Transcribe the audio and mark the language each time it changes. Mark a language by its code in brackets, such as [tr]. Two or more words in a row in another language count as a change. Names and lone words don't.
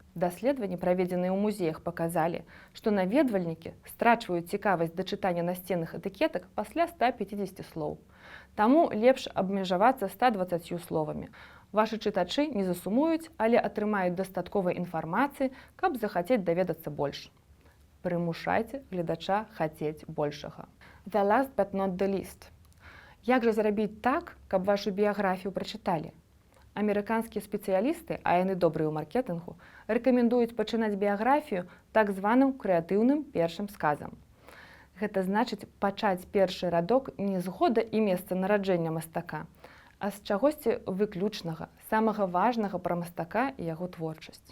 [be] Даследаванні, праведзеныя ў музеях, паказалі, што наведвальнікі страчваюць цікавасць да чытання насценных этыкетак пасля 150 слоў. Таму лепш абмежавацца 120 словамі. Вашы чытачы не засумуюць, але атрымаюць дастаткова інфармацыі, каб захацець даведацца больш. Прымушайце гледача хацець большага. [en] The last but not the least. [be] Як жа зрабіць так, каб вашу біяграфію прачыталі? Амерыканскія спецыялісты, а яны добрыя ў маркетынгу, рэкамендуюць пачынаць біяграфію так званым крэатыўным першым сказам. Гэта значыць пачаць першы радок не з года і месца нараджэння мастака, а з чагосьці выключнага, самага важнага пра мастака і яго творчасць.